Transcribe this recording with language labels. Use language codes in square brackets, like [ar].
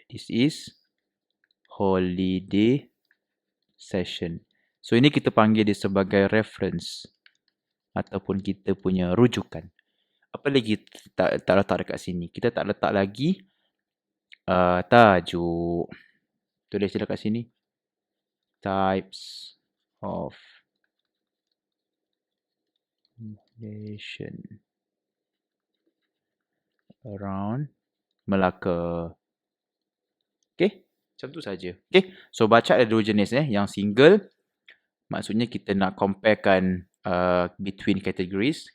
[en] This is holiday session. [ms] So ini kita panggil dia sebagai reference ataupun kita punya rujukan. Apa lagi tak letak dekat sini? Kita tak letak lagi tajuk. Tulis je dekat sini. [en] Types of nation around Melaka. [ms] Okay, macam tu saja. Okay, so baca ada dua jenis Yang single, maksudnya kita nak comparekan [en] between categories.